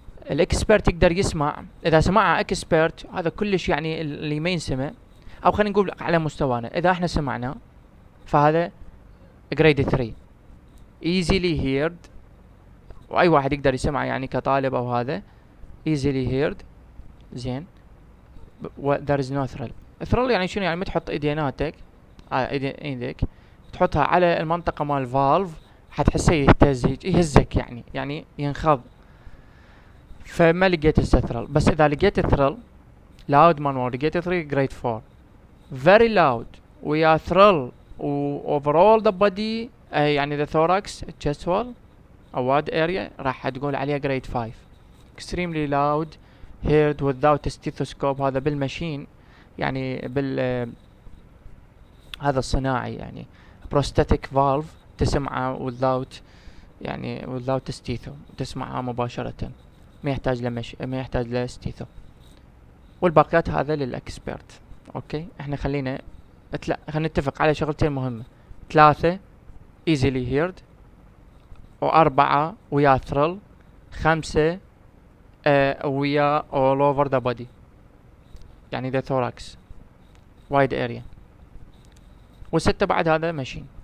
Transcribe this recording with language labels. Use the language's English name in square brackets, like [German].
[Arabic] الاكسبرت يقدر يسمع، اذا سمعها اكسبرت هذا كلش يعني اللي ما ينسمع، او خلينا نقول على مستوانا اذا احنا سمعنا فهذا جريد 3 [English] easily heard، [Arabic] واي واحد يقدر يسمع يعني كطالب او هذا easily heard. [English] زين there is no thrill. [Arabic] thrill يعني شنو؟ يعني ما تحط ايديناتك ايديك تحطها على المنطقة مال الفالف حتحسه يهزك يعني ينخض، فما لقيت الثرل. بس اذا لقيت الثرل [English] loud manual لقيت 3 grade 4 very loud ويا thrill و overall the body يعني the thorax chest wall او wad area [Arabic] راح تقول عليها [English] grade 5 extremely loud heard without stethoscope. [Arabic] هذا بالماشين يعني هذا الصناعي يعني prosthetic valve تسمعه without يعني [English] without stethoscope، [Arabic] تسمعها مباشرة ما يحتاج ما يحتاج لستيثو. والباقيات هذا للاكسبرت. اوكي احنا خلينا نتفق على شغلتين مهمة، 3 [English] easily heard، [Arabic] و4 ويا thrill، 5 ويا [English] all over the body [Arabic] يعني [English] the thorax wide area، [Arabic] و6 بعد هذا ماشين.